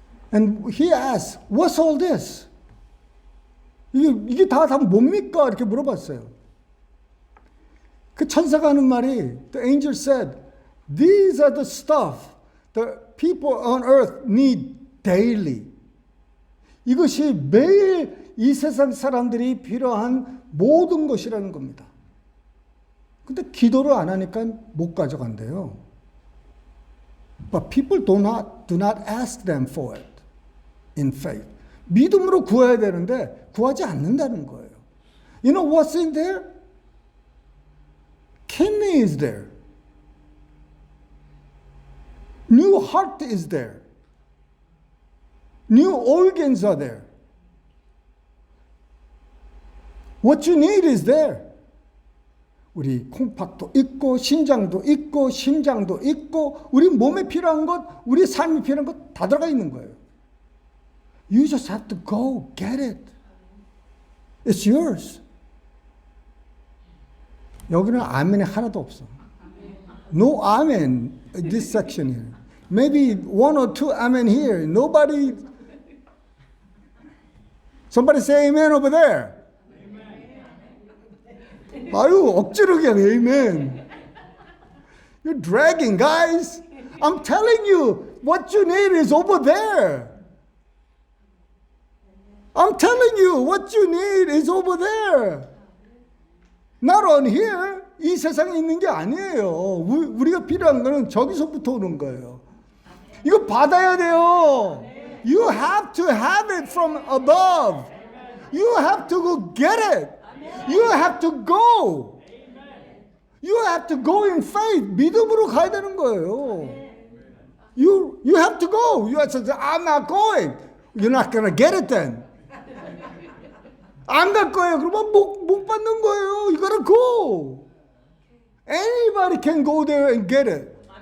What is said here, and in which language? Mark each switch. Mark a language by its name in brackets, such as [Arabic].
[English] And he asked, what's all this? [Korean] 이게 다 뭡니까? 이렇게 물어봤어요. 그 천사가 하는 말이, [English] the angel said, these are the stuff the people on earth need daily. [Korean] 이것이 매일 이 세상 사람들이 필요한 모든 것이라는 겁니다. 근데 기도를 안 하니까 못 가져간대요. [English] But people do not ask them for it in faith. [Korean] 믿음으로 구해야 되는데 구하지 않는다는 거예요. [English] You know what's in there? Kidney is there. New heart is there. New organs are there. What you need is there. [Korean] 우리 콩팥도 있고 신장도 있고 심장도 있고 우리 몸에 필요한 것, 우리 삶에 필요한 것 다 들어가 있는 거예요. [English] You just have to go get it. It's yours. [Korean] 여기는 아멘이 하나도 없어. [English] No amen in this section here. Maybe one or two amen here. Nobody. Somebody say amen over there. [Korean] 아유, 억지로 그냥 amen. [English] You're dragging, guys. I'm telling you, what you need is over there. I'm telling you, what you need is over there. Not on here. [Korean] 이 세상에 있는 게 아니에요. 우리가 필요한 거는 저기서부터 오는 거예요. 이거 받아야 돼요. [English] You have to have it from above. You have to go get it. You have to go. You have to go in faith. [Korean] 믿음으로 가야 되는 거예요. [English] You have to go. You have to say, I'm not going. You're not going to get it then. [Korean] 안 갈 거예요. 그러면 못 받는 거예요. [English] You gotta go. Anybody can go there and get it.